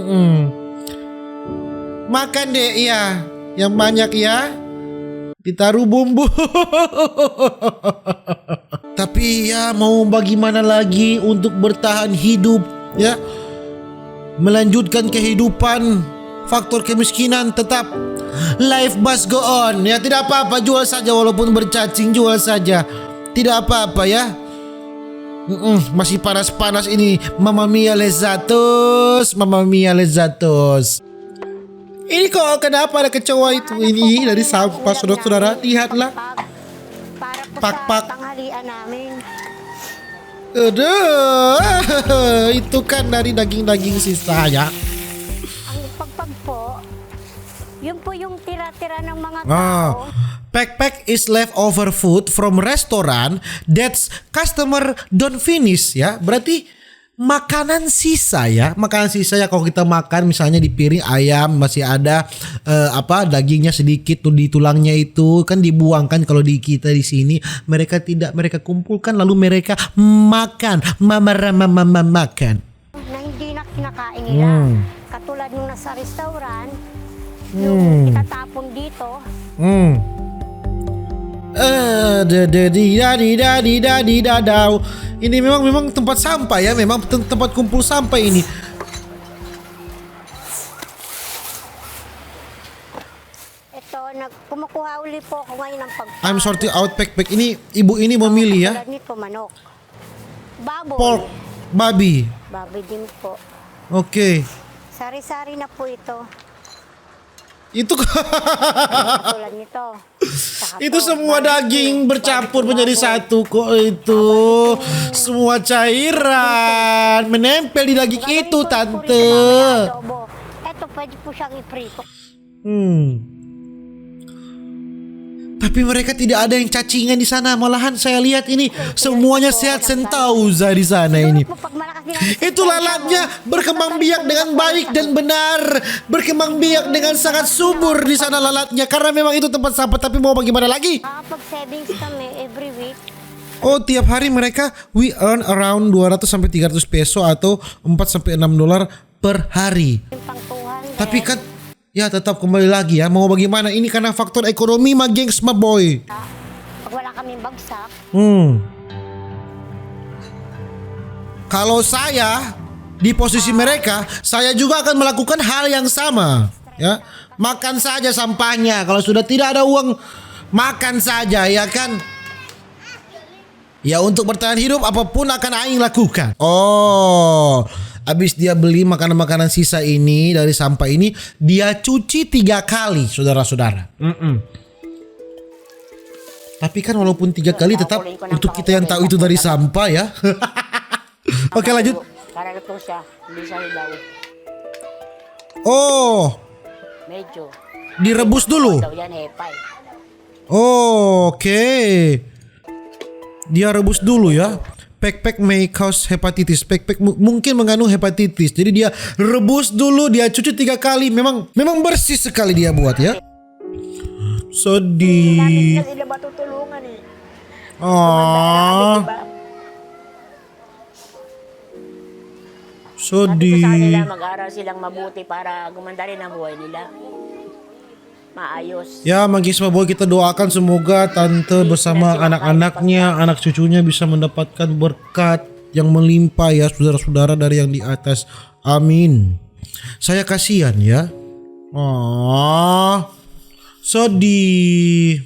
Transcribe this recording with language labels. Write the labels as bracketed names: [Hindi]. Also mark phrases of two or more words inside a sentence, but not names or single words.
[Indonesian] Makan deh ya, yang banyak ya. Ditaruh bumbu. Tapi ya mau bagaimana lagi untuk bertahan hidup ya. Melanjutkan kehidupan. Faktor kemiskinan tetap. [English] Life must go on ya. [Indonesian] Tidak apa-apa, jual saja walaupun bercacing, jual saja. Tidak apa-apa ya. Masih panas-panas ini. [Italian] Mamma mia lezatos. Mamma mia lezatos. [Indonesian] Ini kok kenapa ada kecoa itu? Ini dari sampah saudara-saudara. Lihatlah. [Filipino] Para po Pak-pak. sa tanghalian namin. [Indonesian] Aduh, itu kan dari daging-daging sisa ya. [Filipino] Ang pagpag po, yun po yung tira-tira ng mga Ah, tao. [English] pack is leftover food from restaurant that's customer don't finish ya. [Indonesian] Berarti makanan sisa ya. Makanan sisa ya, kalau kita makan misalnya di piring ayam masih ada dagingnya sedikit tuh di tulangnya itu kan dibuangkan. Kalau di kita di sini mereka tidak, mereka kumpulkan lalu mereka makan. Makan. [Filipino] Na hindi na kinakain nila. Katulad nung nasa restaurant, yung itatapon dito, [Indonesian] Ini memang tempat sampah ya, memang tempat kumpul sampah ini. [Filipino] ito, kumukuha uli po ako ngayon ng pagpag. [English] I'm sorting out pack. [Indonesian] Ini ibu ini memilih ya. [Filipino] Katulad nito, manok. Baboy. [English] Pork, babi. [Filipino] Baboy din po. [Indonesian] Oke. [Filipino] Sari-sari na po ito. [Indonesian] Itu [Filipino] Katulad nito. Saka [Indonesian] itu [Filipino] to, [Indonesian] semua daging bercampur menjadi satu kok itu. Semua cairan menempel di daging itu, tante. [Filipino] Ito, pwede po siyang iprito. [Indonesian] Tapi mereka tidak ada yang cacingan di sana. Malahan saya lihat ini semuanya sehat sentauza di sana ini. [Filipino] Siguro po, pag malakas din ang [Indonesian] Itu lalatnya berkembang biak dengan baik dan benar. Berkembang biak dengan sangat subur di sana lalatnya. Karena memang itu tempat sampah. Tapi mau bagaimana lagi? [Filipino] pag savings kami [English] every week, [Indonesian] Oh, tiap hari mereka [English] we earn around [Indonesian] 200 sampai 300 peso atau 4 sampai 6 dolar per hari. [Filipino] yung pangtuhan. [Indonesian] Tapi kan ya tetap kembali lagi ya. Mau bagaimana? Ini karena faktor ekonomi mah gengs mah boy. [Filipino] Pag wala kaming bagsak, [Indonesian] Kalau saya di posisi mereka, saya juga akan melakukan hal yang sama. Ya, makan saja sampahnya. Kalau sudah tidak ada uang, makan saja, ya kan? Ya, untuk bertahan hidup apapun akan aing lakukan. Oh, habis dia beli makanan-makanan sisa ini dari sampah ini, dia cuci 3 kali, saudara-saudara. Tapi kan walaupun 3 kali tetap untuk kita yang tahu itu dari sampah ya. Oke, lanjut. [Filipino] Karena ito siya, hindi siya hilaw. Oh, Medyo. [Indonesian] direbus dulu. [Filipino] Daw yan, hepay. [Indonesian] Oh, oke. Dia rebus dulu ya. [English] Pek-pek may cause hepatitis. [Indonesian] Pek-pek mungkin mengandung hepatitis. Jadi dia rebus dulu, dia cuci 3 kali. Memang bersih sekali dia buat ya. Sedih. [Filipino] Sila matutulungan eh. Ah, Sabi ko sa kanila, [Indonesian] sedih. [Filipino] mag-aral silang mabuti para gumanda rin ang buhay nila. Maayos. [Indonesian] Ya, Magis Maboy, kita doakan semoga tante bersama anak-anaknya, anak cucunya bisa mendapatkan berkat yang melimpah ya, saudara-saudara dari yang di atas. Amin. Saya kasihan ya. Oh, sedih.